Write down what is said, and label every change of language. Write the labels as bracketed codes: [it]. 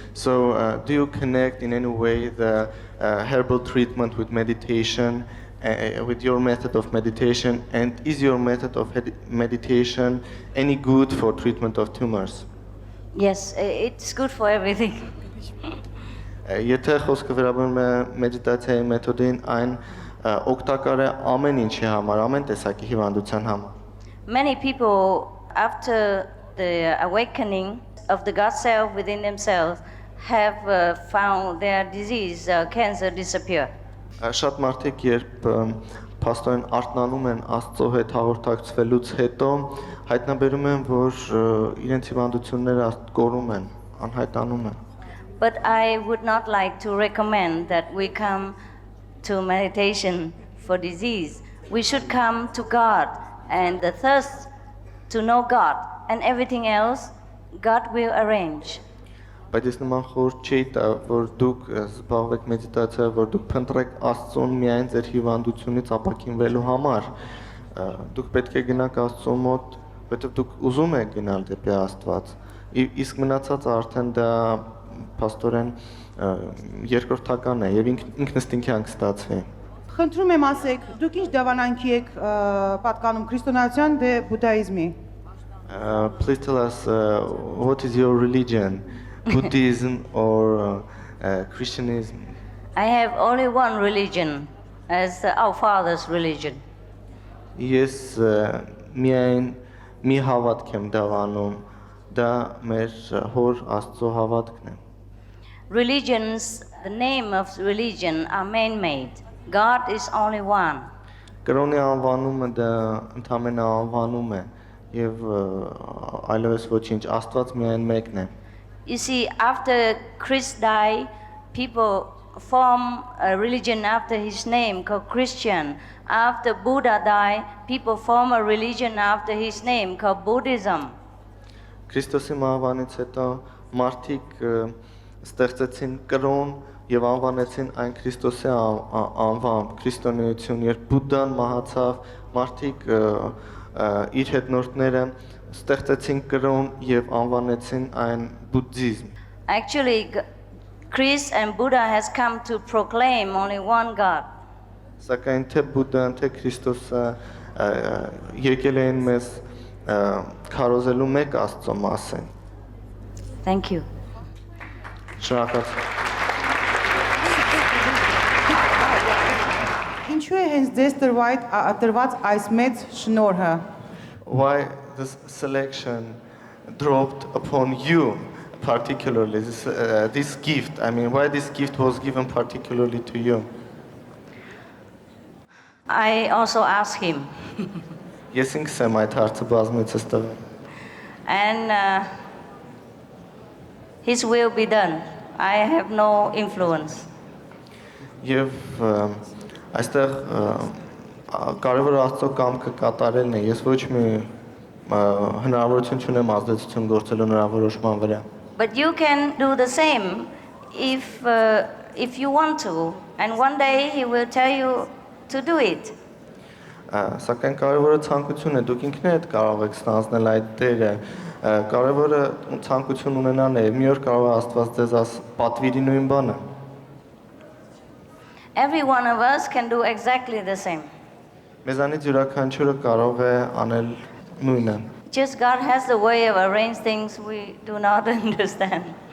[en] So do you connect in any way the herbal treatment with meditation, with your method of meditation, and is your method of meditation any good for treatment of tumors? Yes, it's good for everything. [hy] Եթե խոսքը վերաբերում է մեդիտացիայի մեթոդին, այն օգտակար է ամեն ինչի համար, ամեն տեսակի հիվանդության համար։ [en] Many people, after the awakening of the God self within themselves, have found their disease, cancer, disappear. [hy] Շատ մարդիկ երբ փաստորեն արթնանում են Աստծո հետ հաղորդակցվելուց հետո, հայտնաբերում են, որ իրենց հիվանդությունները կորում են, անհայտանում են։ [en] But I would not like to recommend that we come to meditation for disease. We should come to God and the thirst to know God, and everything else God will arrange. [hy] Բայց ես նման խորհուրդ չի տա, որ դուք զբաղվեք մեդիտացիայով, որ դուք փնտրեք Աստծուն միայն ձեր հիվանդությունից ապաքինվելու համար։ Դուք պետք է գնաք Աստծո մոտ, որովհետև դուք ուզում եք գնալ դեպի Աստված։ Իսկ մնացածը արդեն դա փաստորեն երկրորդական է եւ ինքնըստինքյան կստացվի։ Խնդրում եմ ասեք, դուք ինչ դավանանքի եք պատկանում քրիստոնեության դե բուդդայիզմի? [en] Please tell us what is your religion, Buddhism or Christianism? I have only one religion, as our father's religion. [hy] Ես միայն մի հավատք եմ դավանում, դա մեր հոր Աստծո հավատքն է։ [en] Religions, the name of religion are man-made. God is only one. [hy] Կրոնի անվանումը դա ընդհանրապես անվանում է եւ այլևս ոչինչ, Աստված միայն մեկն է։ [en] You see, after Christ died, people form a religion after his name called Christian. After Buddha died, people form a religion after his name called Buddhism. [hy] Քրիստոսի մահվանից հետո մարդիկ ստեղծեցին կրոն եւ անվանեցին այն Քրիստոսի անվամբ, քրիստոնեություն։ Երբ Բուդդան մահացավ, մարդիկ իր հետնորդները ստեղծեցին կրոն եւ անվանեցին այն բուդդիզմ։ [en] Actually, Christ and Buddha has come to proclaim only one God. [hy] Սակայն թե Բուդդան, թե Քրիստոսը եկել են մեզ քարոզելու մեկ Աստծո մասին։ [en] Thank you. [hy] Շնորհակալություն։ Ինչու է հենց ձեզ տրված այս մեծ շնորհը։ [en] Why this selection dropped upon you particularly, this gift? I mean, why this gift was given particularly to you? I also asked him. [hy] Ես ինքս եմ այդ հարցը բազմիցս տվել։ [en] And his will be done. I have no influence. [hy] Եվ այստեղ կարևոր Աստծո կամքը կատարելն է։ Ես ոչ մի հնարավորություն չունեմ ազդեցություն գործելու նրա որոշման վրա։ [en] But you can do the same if you want to, and one day he will tell you to do it. [hy] Սակայն կարևորը ցանկությունն է, դուք ինքներդ կարող եք ստանձնել այդ դերը։ Կարևորը ցանկություն ունենալն է, մի օր կարող է Աստված ձեզ պատվիրի նույն բանը։ [en] Every one of us can do exactly the same. [hy] Մեզանից յուրաքանչյուրը կարող է անել նույնը։ [en] Just God has the way of arrange things we do not understand.